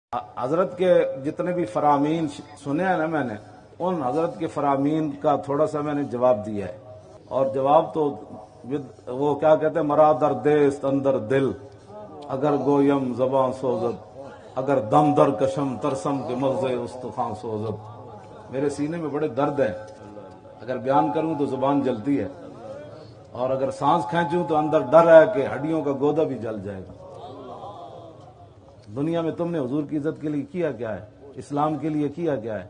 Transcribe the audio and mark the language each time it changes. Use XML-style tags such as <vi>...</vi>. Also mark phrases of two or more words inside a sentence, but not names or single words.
<ur>حضرت کے جتنے بھی فرامین سنے ہیں نا میں نے، ان حضرت کے فرامین کا تھوڑا سا میں نے جواب دیا ہے، اور جواب تو وہ کیا کہتے ہیں،</ur> <fa>مرا در دیست اندر دل، اگر گویم زباں سوزد، اگر دم در کشم ترسم کے مغز استخوان سوزد۔</fa> <ur>میرے سینے میں بڑے درد ہیں، اگر بیان کروں تو زبان جلتی ہے، اور اگر سانس کھینچوں تو اندر ڈر ہے کہ ہڈیوں کا گودا بھی جل جائے گا۔ دنیا میں تم نے حضور کی عزت کے لیے کیا کیا ہے، اسلام کے لیے کیا کیا ہے؟</ur>